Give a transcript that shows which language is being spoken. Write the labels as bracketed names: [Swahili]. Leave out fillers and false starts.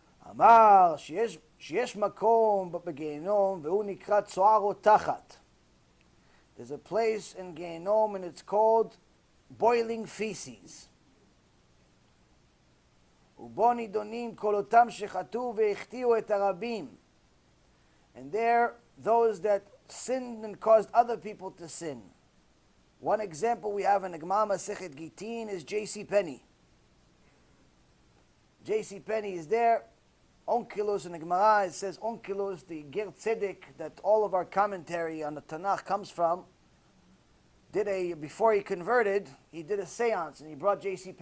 [Hebrew] אמר שיש מקום בגיהנום והוא נקרא צוהר או תחת. [English] There's a place in Gehinnom and it's called boiling feces. [Hebrew] ובו נידונים כל אותם שחטאו והחטיאו את הרבים. [English] And there, those that sinned and caused other people to sin. One example we have in the Gemara Masechet Gitin is J.C. Penney. J.C. Penney is there. Onkelos in the Gemara, it says Onkelos, the Ger Tzedek that all of our commentary on the Tanakh comes from, before he converted, he did a seance and he brought J.C.